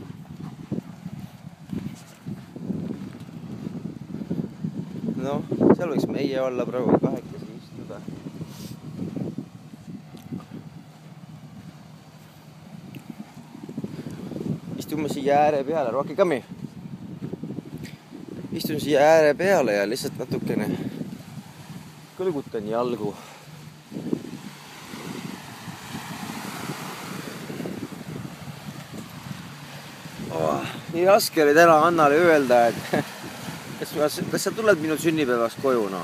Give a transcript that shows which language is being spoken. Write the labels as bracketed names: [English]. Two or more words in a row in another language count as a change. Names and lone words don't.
[Estonian] Noh, seal võiks meie olla praegu kahekesi istuda. Istume siia ääre peale, [English] Rocky, come here. [Estonian] Istun siia ääre peale ja lihtsalt natukene kõlgutan jalgu. Nii raske oli täna Annale öelda, et kas sa tuled minu sünnipäevaks koju, no?